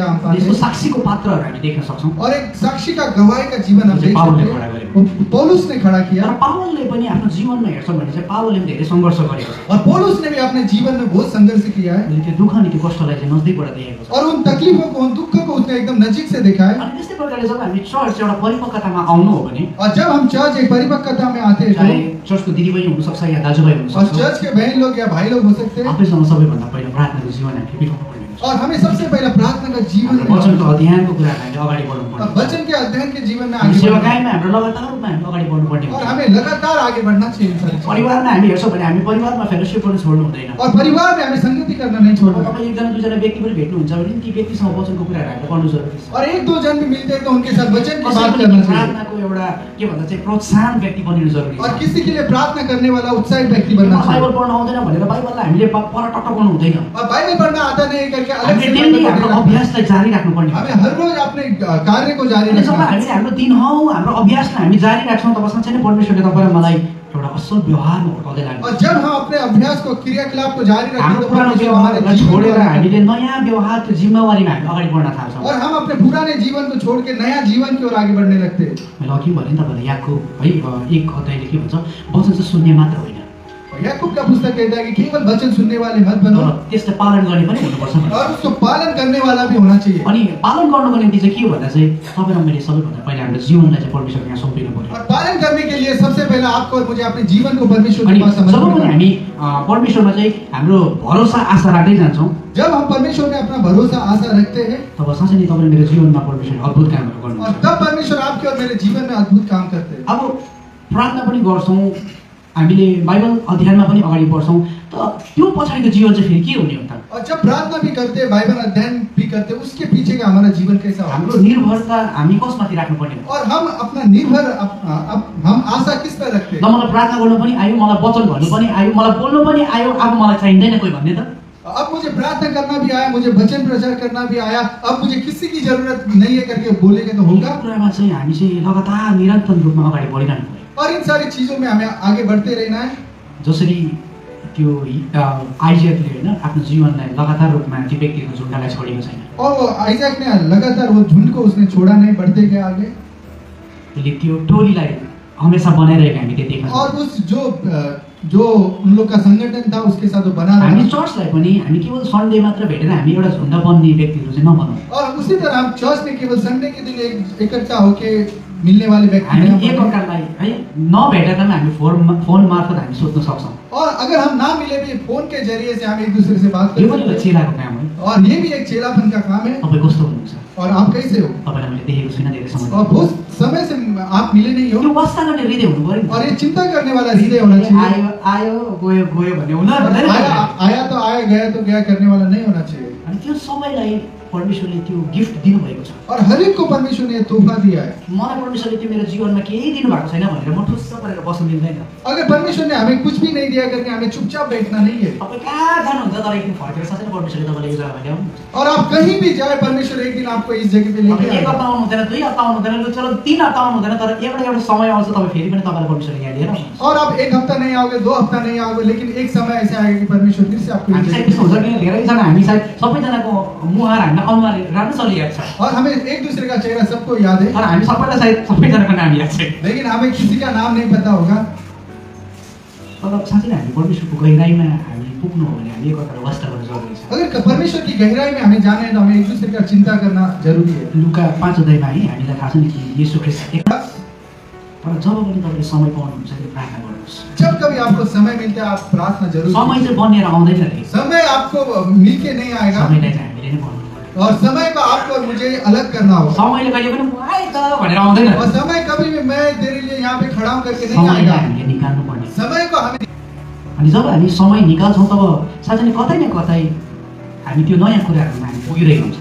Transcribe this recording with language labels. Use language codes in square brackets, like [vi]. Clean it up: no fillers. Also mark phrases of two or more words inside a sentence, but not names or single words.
[hi] हम पाते [ne] यसको [hi] हैं। [ne] साक्षीको पात्रहरू हामी देख्न सक्छौं। [hi] और एक साक्षी का गवाही का जीवन हम देख [ne] पावलले [hi] सकते [ne] खडा [hi] हैं। [ne] गरेको। [hi] पौलुस ने खड़ा [ne] तर [hi] किया, [ne] पावलले पनि आफ्नो जीवनमा हेर्छौँ भने चाहिँ पावलले पनि धेरै सङ्घर्ष गरेको छ। [hi] और पौलुस ने भी अपने जीवन में बहुत संघर्ष किया है, [ne] उसले त्यो दुःख अनि त्यो कष्टलाई चाहिँ नजिकबाट देखेको छ। [hi] और उन तकलीफों को, उन दुख को उसने एकदम नजीक से देखा है। [ne] अनि त्यस्तै प्रकारले जब हामी चर्च एउटा परिपक्वतामा आउनु हो भने, [hi] और जब हम चर्च एक परिपक्वता में आते [ne] चाहे [hi] हैं, [ne] चर्चको दिदीबहिनी हुनसक्छ या दाजुभाइ [hi] और [ne] हुनसक्छ, [hi] चर्च के बहन लोग या भाई लोग हो सकते हैं, [ne] आफैसँग सबैभन्दा पहिला प्रार्थनाको जीवन हामीले बिताउनु पर्ने हुन्छ। [hi] और हमें सबसे पहले प्रार्थना का जीवन [ne] हाम्रो वचनको अध्ययनको कुराहरू हामीले अगाडि बढ्नु [hi] और [ne] पर्ने [hi] वचन के अध्ययन के जीवन में [ne] हामी [hi] आगे बढ़ना, [ne] सेवाकायमा हाम्रो लगातार रूपमा हामी अगाडि बढ्नुपर्ने [hi] और [ne] हुन्छ। [hi] हमें लगातार आगे बढ़ना चाहिए इन सारी चीजों। [ne] परिवारमा हामी हेर्छौँ भने हामी परिवारमा फेलोसिप गर्नु छोड्नु हुँदैन। [hi] और परिवार में हमें संगति करना नहीं [ne] अब [hi] छोड़ना। [ne] तपाईँ एकजना दुईजना व्यक्ति पनि भेट्नुहुन्छ भने ती व्यक्तिसँग वचनको कुराहरू हामीले गर्नु जरुरी छ। [hi] और एक दो जन भी मिलते हैं तो उनके साथ वचन की [ne] कसै [hi] बात [ne] पनि [hi] करना चाहिए। [ne] प्रार्थनाको एउटा के भन्छ चाहिँ प्रोत्साहन व्यक्ति बनिनु जरुरी [hi] और [ne] छ। [hi] किसी के लिए प्रार्थना करने वाला उत्साहित व्यक्ति बनना [ne] मलाई बाइबल [hi] चाहिए। [ne] पढ्न आउँदैन भनेर बाइबललाई हामीले पर टक्क गर्नु हुँदैन। [hi] और बाइबल पढ़ना आता नहीं करके अलग [ne] हामीले [hi] से [ne] डेली [hi] बाइबल [ne] हाम्रो [hi] पढ़ना। [ne] अभ्यासलाई जारी राख्नुपर्ने हुन्छ। [hi] हमें हर रोज अपने कार्य को जारी [ne] अनि जब [hi] रखना है। [ne] हामीले हाम्रो दिनहौ हाम्रो अभ्यासलाई हामी जारी राख्छौँ तब साँच्चै नै परमेश्वरले तपाईँलाई मलाई एउटा असल व्यवहारमा हुर्काउँदै [hi] और [ne] लानुहुन्छ। [hi] जब हम अपने अभ्यास को, क्रियाकलाप को जारी रखते हैं [ne] हाम्रो [hi] तो [ne] पुरानो [hi] परमेश्वर [ne] व्यवहारलाई [hi] हमारे जीवन [ne] छोडेर [hi] को- [ne] हामीले नयाँ व्यवहारको जिम्मेवारीमा हामी अगाडि बढ्न थाल्छौँ। [hi] और हम अपने पुराने जीवन को छोड़ के नया जीवन की ओर आगे बढ़ने लगते हैं। [ne] मैले अघि भने नि तपाईँलाई याकूब है एक अध्यायले के भन्छ, वचन चाहिँ सुन्ने मात्र होइन [hi] याकूब का पुस्तक कहता है कि केवल वचन सुनने वाले मत बनो, [ne] तर त्यसलाई पालन गर्ने पनि हुनुपर्छ भनेर। [hi] और उसको पालन करने वाला भी होना चाहिए। [ne] अनि पालन गर्नुको निम्ति चाहिँ के हो भन्दा चाहिँ तपाईँ र मैले सबैभन्दा पहिला हाम्रो जीवनलाई चाहिँ परमेश्वरको यहाँ सुम्पिनु पर्यो। [hi] और पालन करने के लिए सबसे पहले आपको और मुझे अपने जीवन को परमेश्वर [ne] अनि [hi] के पास [ne] जब पनि [hi] समर्पित करना है। [ne] हामी परमेश्वरमा चाहिँ हाम्रो भरोसा आशा राख्दै जान्छौँ [hi] जब हम परमेश्वर में अपना भरोसा आशा रखते हैं, [ne] तब साँच्चै नै तपाईँले मेरो जीवनमा परमेश्वरले अद्भुत कामहरू [hi] और [ne] गर्नुहुन्छ। [hi] तब परमेश्वर आपके और मेरे जीवन में अद्भुत काम करते हैं। [ne] अब प्रार्थना पनि गर्छौँ, हामीले बाइबल अध्ययनमा पनि अगाडि बढ्छौँ, त त्यो पछाडिको जीवन चाहिँ फेरि के हुने हो त? [hi] और जब प्रार्थना भी करते हैं, बाइबल अध्ययन भी करते हैं, उसके पीछे का हमारा जीवन कैसा हो? [ne] हाम्रो निर्भरता हामी कसमाथि राख्नुपर्ने हो? [hi] और हम अपना निर्भर हम आशा किस पर रखते [ne] न [hi] हैं? [ne] मलाई प्रार्थना गर्नु पनि आयो, मलाई वचन भन्नु पनि आयो, मलाई बोल्नु पनि आयो, अब मलाई चाहिँदैन कोही भन्ने त? [hi] अब मुझे प्रार्थना करना भी आया, मुझे वचन प्रचार करना भी आया, अब मुझे किसी की जरूरत नहीं है करके बोलेंगे तो [ne] यो [hi] होगा। [ne] कुरामा चाहिँ हामी चाहिँ लगातार निरन्तर रूपमा अगाडि बढिरहनु पर्यो। [hi] और इन सारी चीजों में हमें आगे बढ़ते रहना है। [ne] जसरी त्यो आइजेकले होइन आफ्नो जीवनलाई लगातार रूपमा त्यो व्यक्तिको झुन्डालाई छोडेको छैन, [hi] और वो आइजैक ने लगातार वो झुंड को उसने छोड़ा नहीं, बढ़ते गए आगे। [ne] त्यसले त्यो टोलीलाई हमेसा बनाइरहेको हामी त्यो देख्न [hi] और [ne] सक्छौँ। [hi] उस जो उन लोग का संगठन था उसके साथ वो बना [ne] हामी [hi] रहा। [ne] चर्चलाई पनि हामी केवल सन्डे मात्र भेटेर हामी एउटा झुन्ड बन्ने व्यक्तिहरू चाहिँ नबनौँ। [hi] और उसी तरह हम चर्च में केवल संडे के दिन इकट्ठा होके मिलने वाले व्यक्ति [ne] हामी [hi] नहीं बने। [ne] एकअर्कालाई है नभेटेर पनि हामी फोन मार्फत हामी सोध्न सक्छौँ। [hi] और अगर हम ना मिले भी फोन के जरिए से हम एक दूसरे से बात [ne] यो [hi] कर [ne] पनि [hi] सकते [ne] एउटा चेलाको काम हो। [hi] हैं। और ये भी एक चेलापन का काम है। [ne] तपाईँ कस्तो हुनुहुन्छ? [hi] और आप कैसे हो? [ne] तपाईँलाई मैले देखेको छुइनँ धेरै समय। [hi] और बहुत समय से आप मिले नहीं [ne] त्यो [hi] हो। [ne] वास्ता गर्ने हृदय हुनु पर्यो नि। [hi] और ये चिंता करने वाला हृदय होना चाहिए। [ne] आयो आयो गयो गयो भन्ने हुन हुँदैन। [hi] आया आया तो आया, गया तो गया करने वाला नहीं होना चाहिए। [ne] अनि त्यो सबैलाई परमेश्वरले त्यो गिफ्ट दिनुभएको छ। [hi] और हर एक को परमेश्वर ने तोहफा दिया है। [ne] मलाई परमेश्वरले त्यो मेरो जीवनमा केही दिनुभएको छैन भनेर म ठुस्स परेर बस्नु दिँदैन। [hi] अगर परमेश्वर ने हमें कुछ भी नहीं दिया करके हमें चुपचाप बैठना नहीं है। [ne] तपाईँ कहाँ जानुहुन्छ तर एकदिन फर्केर साँच्चै नै परमेश्वरले तपाईँलाई यो जग्गामा ल्याउनुहुन्छ। [hi] और आप कहीं भी जाए, परमेश्वर एक दिन आपको इस जगह पे लेके [ne] तपाईँ एक [hi] आएगा। [ne] हप्ता आउनु हुँदैन, 2 हप्ता आउनु हुँदैन, लु चलो 3 हप्ता आउनु हुँदैन, तर एउटा समय आउँछ तपाईँ फेरि पनि तपाईँलाई परमेश्वरले यहाँ लिएर आउनुहुन्छ। [hi] और आप एक हफ्ता नहीं आओगे, 2 हफ्ता नहीं आओगे, लेकिन एक समय ऐसा आएगा कि परमेश्वर फिर से आपको इस [ne] हामी [hi] जगह [ne] सायद [hi] पे [ne] त्यस्तो हुन्छ कि धेरैजना हामी सायद सबैजनाको मुहार हामीलाई अनुहार राम्रो चलिरहेको छ, [hi] और हमें एक दूसरे का चेहरा सबको याद है, [ne] तर हामी सबैलाई सायद सबैजनाको नाम याद छ। [hi] लेकिन हमें किसी का नाम नहीं पता होगा। [ne] तर साँच्चै नै हामी परमेश्वरको गहिराइमा हामी पुग्नु हो भने हामी एकअर्कालाई वास्ता गर्नु जरुरी छ। [hi] अगर परमेश्वर की गहराई में हमें जाना है तो हमें एक दूसरे का चिंता करना जरूरी है। [ne] लुका 5 अध्यायमा है हामीलाई थाहा छ नि कि येशू ख्रीष्ट एक तर जब पनि तपाईँले समय पाउनुहुन्छ त्यो प्रार्थना गर्नुहोस्। [hi] जब कभी आपको समय मिलता है, आप प्रार्थना जरूर [ne] समय [hi] करें। [ne] चाहिँ बनिएर आउँदैन रे, [hi] समय आपको मिलके नहीं आएगा, [ne] समयलाई चाहिँ हामीले नै बनाउनु पर्यो। [hi] और समय को आपको और मुझे अलग करना होगा। [ne] समयले कहिले पनि आइ त भनेर आउँदैन, [hi] और समय कभी भी मैं तेरे लिए यहाँ पे खड़ा हूं करके नहीं [ne] समयलाई [hi] आएगा। [ne] हामीले निकाल्नु पर्ने। [hi] समय को हमें [ne] अनि जब हामी समय निकाल्छौँ तब साँच्चै नै कतै न कतै हामी त्यो नयाँ कुराहरूमा हामी पुगिरहेको हुन्छौँ।